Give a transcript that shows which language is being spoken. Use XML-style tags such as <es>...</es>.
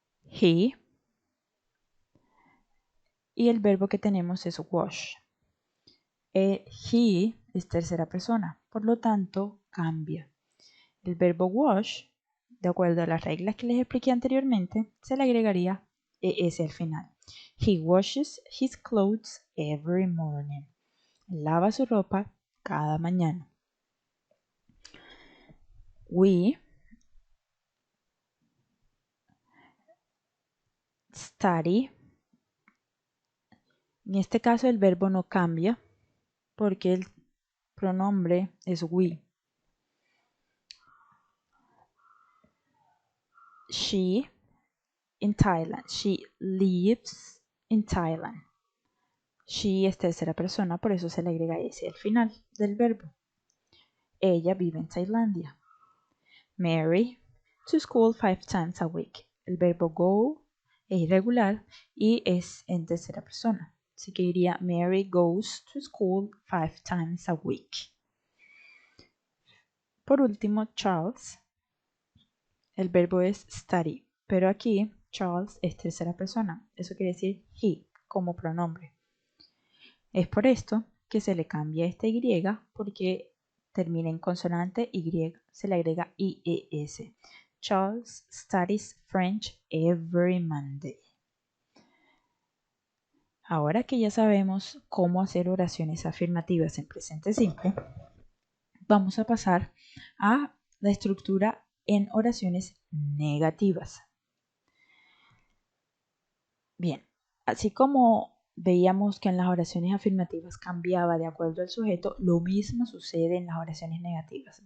<es>He, y el verbo que tenemos es wash. He es tercera persona, por lo tanto cambia. El verbo wash, de acuerdo a las reglas que les expliqué anteriormente, se le agregaría ES al final.</es> <en>He washes his clothes every morning.</en> <es>Lava su ropa cada mañana.</es> <en>We study.</en> <es>En este caso el verbo no cambia porque el pronombre es we.</es> <en>She in Thailand. She lives in Thailand.</en> <es>She es tercera persona, por eso se le agrega S al final del verbo. Ella vive en Tailandia.</es> <en>Mary to school 5 times a week.</en> <es>El verbo go es irregular y es en tercera persona. Así que diría</es> <en>Mary goes to school 5 times a week.</en> <es>Por último, Charles. El verbo es study, pero aquí Charles es tercera persona. Eso quiere decir he como pronombre. Es por esto que se le cambia esta Y porque termina en consonante Y, se le agrega IES.</es> <en>Charles studies French every Monday.</en> <es>Ahora que ya sabemos cómo hacer oraciones afirmativas en presente simple, vamos a pasar a la estructura en oraciones negativas. Bien, así como veíamos que en las oraciones afirmativas cambiaba de acuerdo al sujeto, lo mismo sucede en las oraciones negativas.</es>